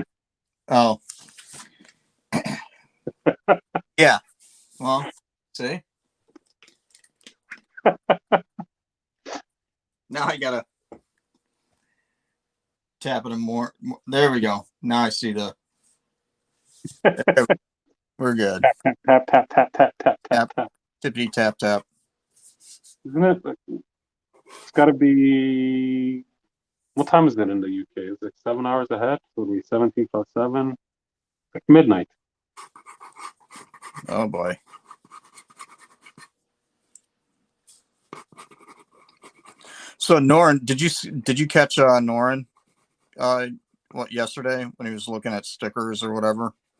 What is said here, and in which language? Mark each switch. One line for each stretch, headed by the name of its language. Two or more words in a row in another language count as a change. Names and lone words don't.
English: Oh. Yeah. Well, see? Now I gotta tap it more. There we go. Now I see the. We're good. Tap, tap, tap, tap, tap, tap, tap. Tippity tap tap. Isn't it? It's got to be. What time is it in the UK? Is it 7 hours ahead? So it'll be 17 plus 7. Like midnight. Oh boy. So Norin, did you catch Norin what yesterday when he was looking at stickers or whatever?